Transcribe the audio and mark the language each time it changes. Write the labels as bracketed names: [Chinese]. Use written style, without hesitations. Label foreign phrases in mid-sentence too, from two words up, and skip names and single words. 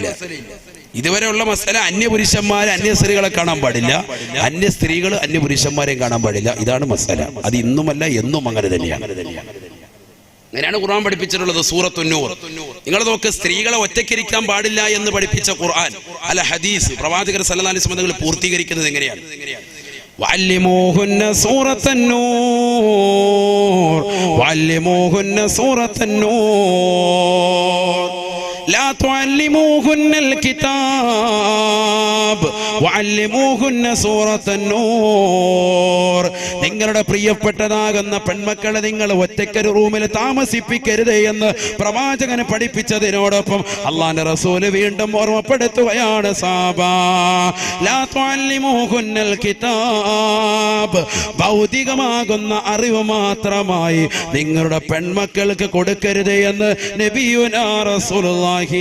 [Malayalam] ഇതുവരെ ഉള്ള മസല അന്യപുരുഷന്മാരെ അന്യ സ്ത്രീകളെ കാണാൻ പാടില്ല, അന്യ സ്ത്രീകൾ അന്യ പുരുഷന്മാരെയും കാണാൻ പാടില്ല. ഇതാണ് മസല. അത് ഇന്നുമല്ല, എന്നും അങ്ങനെ തന്നെയാണ്. അങ്ങനെയാണ് ഖുർആൻ പഠിപ്പിച്ചിട്ടുള്ളത്. സൂറത്തുൻ നൂർ നിങ്ങൾ നോക്ക്, സ്ത്രീകളെ ഒറ്റയ്ക്കിരിക്കാൻ പാടില്ല എന്ന് പഠിപ്പിച്ച ഖുർആൻ അല്ല ഹദീസ് പ്രവാചകർ [Arabic] صلى الله عليه وسلم [Malayalam] പൂർത്തീകരിക്കുന്നത് എങ്ങനെയാണ്? [Arabic] وعلموهن سورة النور وعلموهن سورة النور لا تعلموهن الكتاب وعلموهن سورة النور. [Malayalam] നിങ്ങളുടെ പ്രിയപ്പെട്ടതാകുന്ന പെൺമക്കളെ നിങ്ങൾ ഒറ്റയ്ക്കൊരു റൂമിൽ താമസിപ്പിക്കരുത് എന്ന് പ്രവാചകനെ പഠിപ്പിച്ചതിനോടൊപ്പം അള്ളാഹുവിന്റെ റസൂല് വീണ്ടും ഓർമ്മപ്പെടുത്തുകയാണ്, സാബാ [Arabic] لا تعلموهن الكتاب, [Malayalam] ഭൗതികമാകുന്ന അറിവ് മാത്രമായി നിങ്ങളുടെ പെൺമക്കൾക്ക് കൊടുക്കരുത് എന്ന് [Arabic] نبينا رسول الله.